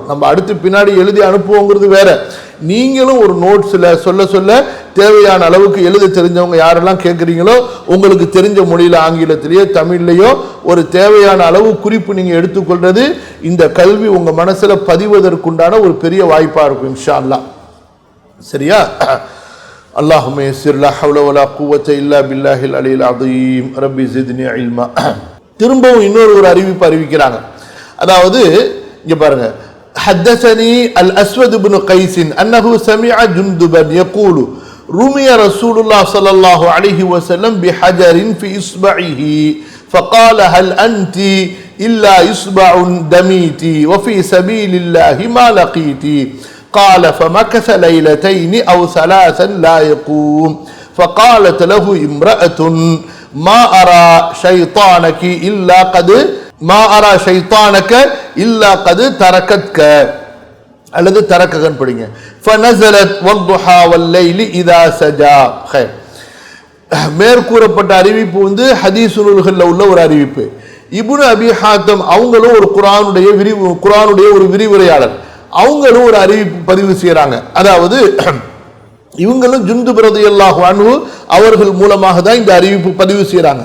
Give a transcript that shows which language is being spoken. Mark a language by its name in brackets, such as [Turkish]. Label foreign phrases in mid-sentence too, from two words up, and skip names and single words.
[Tamil] நம்ம அடுத்து பின்னாடி எழுதி அனுப்புவோங்கிறது வேற. நீங்களும் ஒரு நோட்ஸ்ல சொல்ல சொல்ல தேவையான அளவுக்கு எழுத தெரிஞ்சவங்க யாரெல்லாம் கேட்குறீங்களோ, உங்களுக்கு தெரிஞ்ச மொழியில, ஆங்கிலத்திலேயோ தமிழ்லையோ ஒரு தேவையான அளவு குறிப்பு நீங்க எடுத்துக்கொள்றது இந்த கல்வி உங்க மனசுல பதிவதற்குண்டான ஒரு பெரிய வாய்ப்பா இருக்கும் [Arabic] إن شاء الله. [Tamil] சரியா? [Arabic] اللهم يسر لا حول ولا قوة إلا بالله العلي العظيم رب زدني علما. [Tamil] திரும்பவும் இன்னொரு அறிவிப்பு அறிவிக்கிறாங்க. அதாவது இங்க பாருங்க, [Arabic] حدثني الأسود بن قيس أنه سمع جندبا يقول رمي رسول الله صلى الله عليه وسلم بحجر في إصبعه فقال هل أنت إلا إصبع دميتي وفي سبيل الله ما لقيتي قال فمكث ليلتين أو ثلاثا لا يقوم فقالت له امرأة ما أرى شيطانك إلا قد تركتك [Tamil] அல்லது தரக்ககன் படிங்க [Arabic] فنزلت والضحى والليل إذا سجى. [Tamil] மேற்கூறப்பட்ட அறிவிப்பு வந்து ஹதீஸ் நூல்களில் உள்ள ஒரு அறிவிப்பு. இப்னு அபி ஹாத்தம் அவங்களும் ஒரு குர்ஆனுடைய ஒரு விரிவுரையாளர், அவங்களும் ஒரு அறிவிப்பு பதிவு செய்யறாங்க. அதாவது இவங்களும் ஜுந்துப் [Arabic] رضي الله عنه [Tamil] அவர்கள் மூலமாக தான் இந்த அறிவிப்பு பதிவு செய்யறாங்க.